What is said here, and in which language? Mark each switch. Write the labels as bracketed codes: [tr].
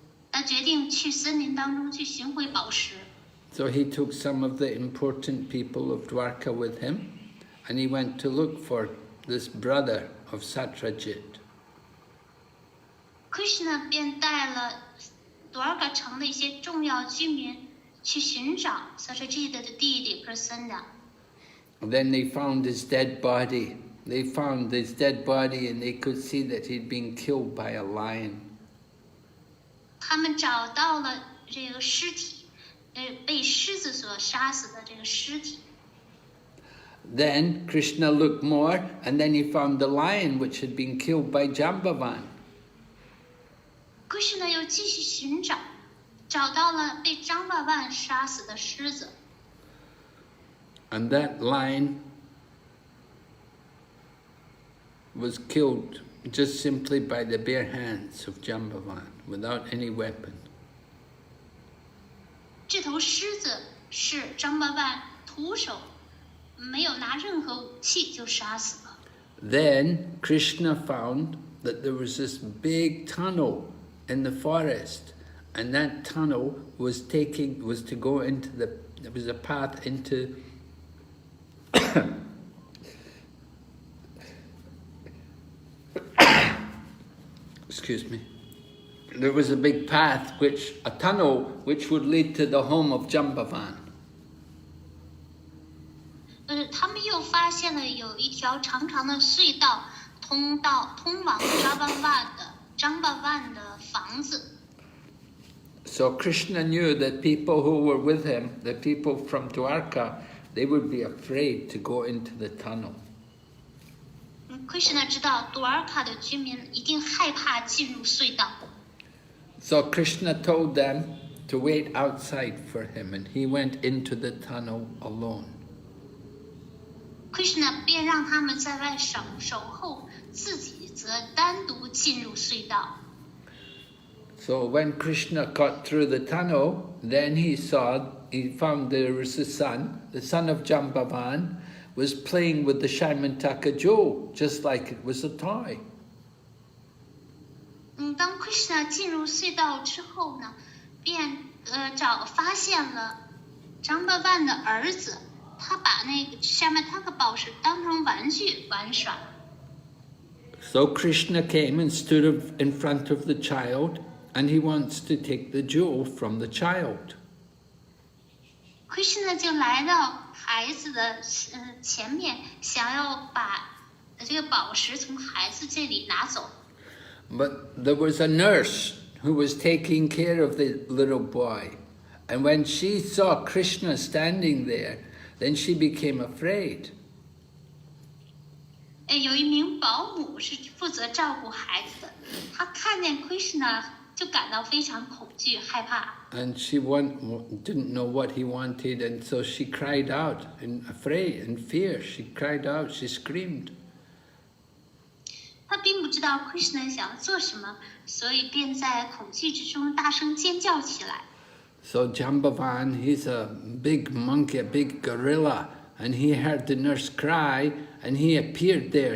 [zh] 他决定去森林当中去寻回宝石。 [en] So he took some of the important people of Dwarka with him, and he went to look for this brother of Satyajit. [zh] Krishna 便带了多尔卡城的一些重要居民去寻找 Satyajit 的弟弟 Prasena。 [en] Then they found his dead body. They found his dead body and they could see that he'd been killed by a lion. [zh] 他们找到了这个尸体，被狮子所杀死的这个尸体。 [en] Then Krishna looked more, and then he found the lion which had been killed by Jambavan. [zh] Krishna 又继续寻找，找到了被张巴万杀死的狮子。 [en] And that lion was killed just simply by the bare hands of Jambavan, without any weapon. [zh] 这头狮子是张巴万徒手，没有拿任何武器就杀死了。 [en] Then Krishna found that there was this big tunnel in the forest, and that tunnel was to go into there was a path into excuse me. There was a big path, a tunnel which would lead to the home of Jambavan. [zh] 他们又发现了有一条长长的隧道，通往张巴万的房子。 [en] So Krishna knew that people who were with him, the people from Dwarka, they would be afraid to go into the tunnel. [zh] Krishna 知道多尔卡的居民一定害怕进入隧道。 [en] So Krishna told them to wait outside for him, and he went into the tunnel alone. [zh] Krishna 便让他们在外守候，自己则单独进入隧道。 [en] So when Krishna got through the tunnel, then he found there was the son of Jambavan, was playing with the Syamantaka jewel, just like it was a toy. [zh] 当 Krishna 进入隧道之后呢，便发现了张巴万的儿子，他把那个 Syamantaka 宝石当成玩具玩耍。 [en] So Krishna came and stood in front of the child, and he wants to take the jewel from the child. [zh] Krishna 就来到孩子的前面，想要把这个宝石从孩子这里拿走。 [en] But there was a nurse who was taking care of the little boy, and when she saw Krishna standing there, then she became afraid. [zh] 有一名保姆是负责照顾孩子的，她看见 Krishna 就感到非常恐惧、害怕。 [en] And she didn't know what he wanted, and so she cried out in fear. She cried out, she screamed. [zh] 她并不知道 Krishna 想做什么，所以便在恐惧之中大声尖叫起来。 [en] So Jambavan, he's a big monkey, a big gorilla, and he heard the nurse cry, and he appeared there.